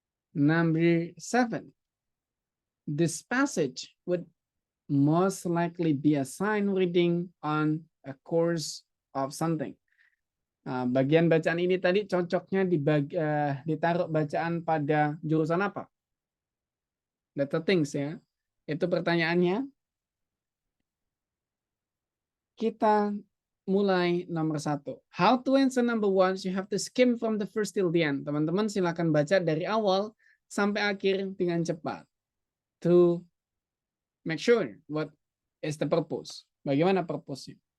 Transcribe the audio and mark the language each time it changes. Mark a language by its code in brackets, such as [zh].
[en] Number 7. This passage would most likely be a sign reading on a course of something. [id] Bagian bacaan ini tadi cocoknya ditaruh bacaan pada jurusan apa? Data things ya. Itu pertanyaannya. Kita mulai nomor 1. [en] How to answer number 1, you have to skim from the first till the end. [id] Teman-teman silakan baca dari awal sampai akhir dengan cepat. [en] To make sure what is the purpose. [id] Bagaimana purpose-nya?